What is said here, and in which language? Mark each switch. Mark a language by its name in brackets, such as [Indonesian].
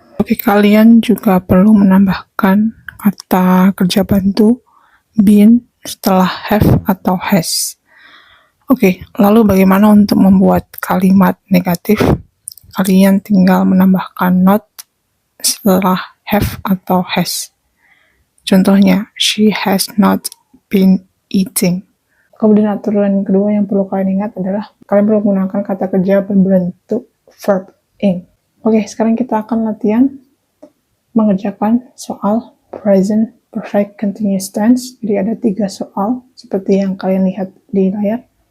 [Indonesian] Oke, kalian juga perlu menambahkan kata kerja bantu been setelah have atau has. Oke, lalu bagaimana untuk membuat kalimat negatif? Kalian tinggal menambahkan not setelah have atau has. Contohnya, [English] she has not been eating. [Indonesian] Kemudian aturan kedua yang perlu kalian ingat adalah kalian perlu menggunakan kata kerja berbentuk verb ing. Oke, sekarang kita akan latihan mengerjakan soal present perfect continuous tense. Jadi ada 3 soal seperti yang kalian lihat di layar.